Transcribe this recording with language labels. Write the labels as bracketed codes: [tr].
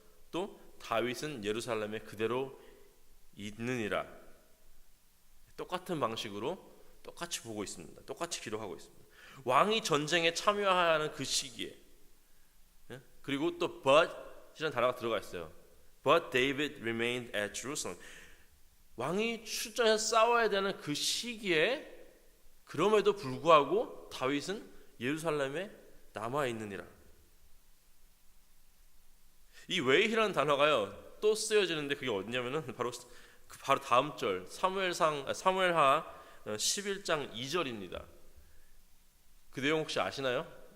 [ko] 또 다윗은 예루살렘에 그대로 있느니라. 똑같은 방식으로 똑같이 보고 있습니다. 똑같이 기록하고 있습니다. 왕이 전쟁에 참여하는 그 시기에, 그리고 또 but이라는 단어가 들어가 있어요. [en] But David remained at Jerusalem. [ko] 왕이 출전해서 싸워야 되는 그 시기에 그럼에도 불구하고 다윗은 예루살렘에 남아 있느니라. 이 way히라는 단어가요 또 쓰여지는데 그게 어디냐면은 바로 다음 절 사무엘하 11장 2절입니다. 그 내용 혹시 아시나요?